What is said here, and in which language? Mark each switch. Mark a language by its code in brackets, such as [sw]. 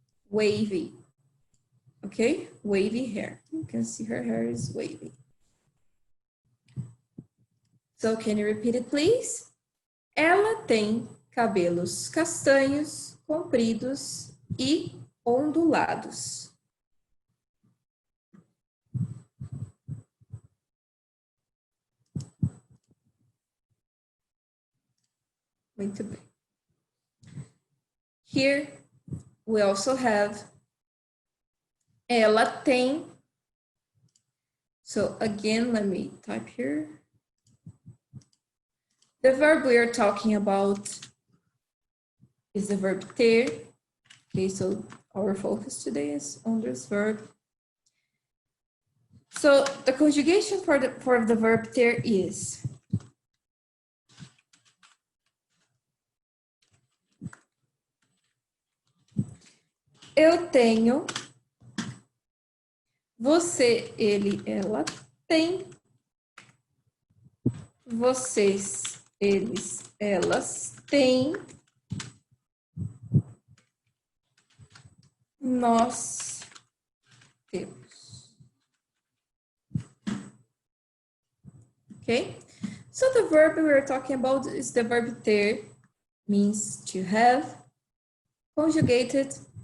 [en] Wavy, okay, wavy hair. You can see her hair is wavy. So can you repeat it, please? [pt] Ela tem cabelos castanhos, compridos e ondulados. Muito bem. [en] Here we also have [pt] ela tem. [en] So again, let me type here. The verb we are talking about is the verb ter. Okay, so our focus today is on this verb. So the conjugation for the verb ter is [pt] eu tenho, você, ele, ela tem, vocês, eles, elas têm, nós temos. [en] Okay? So the verb we are talking about is the verb ter, means to have, conjugated.